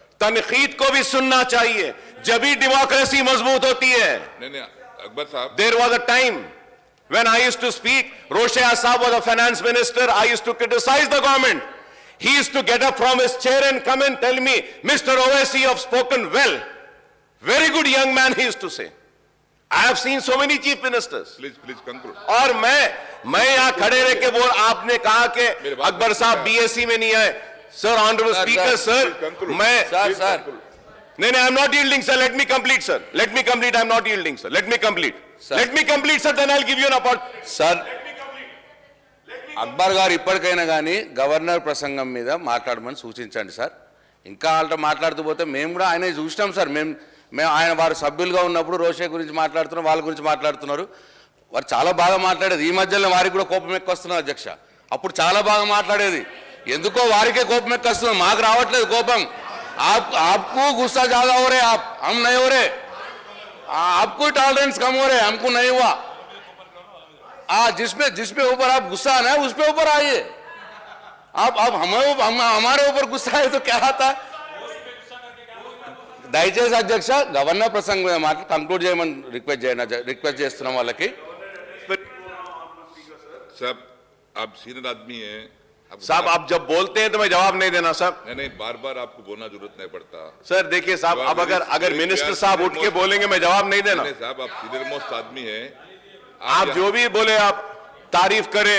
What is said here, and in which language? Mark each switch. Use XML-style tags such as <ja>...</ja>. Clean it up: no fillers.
<hi>तनकीद को भी सुनना चाहिए, जब ही डेमोक्रेसी मजबूत होती है। नहीं, अकबर साहब,</hi> <en>There was a time when I used to speak, Roshea Saab was a finance minister, I used to criticize the government. He used to get up from his chair and come and tell me, Mr. Owaisi, you have spoken well. Very good young man, he used to say. I have seen so many chief ministers. please conclude.</en> <hi>और मैं यहाँ खड़े रह के बोल, आपने कहा कि अकबर साहब BSc में नहीं आए।</hi> <en>Sir, honorable speaker, sir, मैं Sir. No, I'm not yielding, sir. Let me complete, sir. Let me complete. I'm not yielding, sir. Let me complete. Sir. Let me complete, sir. Then I'll give you an opportunity.</en> <te>Sir Akbar గారు ఇప్పటికైనా కానీ governor ప్రసంగం మీద మాట్లాడమని సూచించండి sir. ఇంకా వాళ్ళతో మాట్లాడుతూ పోతే మేము కూడా ఆయన చూసినాం సార్. మేము ఆయన వారు సభ్యులుగా ఉన్నప్పుడు రోషే గురించి మాట్లాడుతున్నాం, వాళ్ళ గురించి మాట్లాడుతున్నారు. వారు చాలా బాగా మాట్లాడేది. ఈ మధ్యలో వారికి కూడా కోపం ఎక్కువస్తున్నారు అధ్యక్ష. అప్పుడు చాలా బాగా మాట్లాడేది. ఎందుకో వారికే కోపం ఎక్కువస్తుంది, మాకు రావట్లేదు కోపం.</te> <hi>आपको गुस्सा ज्यादा हो रहे, हम नहीं हो रहे। आपको टॉलरेंस कम हो रहे, हमको नहीं हुआ। जिसपे ऊपर आप गुस्सा आना है उस पे ऊपर आइए। आप हमारे ऊपर गुस्सा है तो क्या आता है।</hi> <te>దయచేసి అధ్యక్ష గవర్నర్ ప్రసంగం మీద మాట కంక్లూడ్ చేయమని రిక్వెస్ట్ చేస్తున్నాం వాళ్ళకి।</te> <hi>साहब, आप सीनियर आदमी हैं। साहब, आप जब बोलते हैं तो मैं जवाब नहीं देना साहब। नहीं, बार आपको बोलना जरूरत नहीं पड़ता। सर देखिए साहब, अब अगर मिनिस्टर साहब उठ के बोलेंगे मैं जवाब नहीं देना। नहीं साहब, आप सीनियर मोस्ट आदमी हैं। आप जो भी बोले आप तारीफ करें।</hi>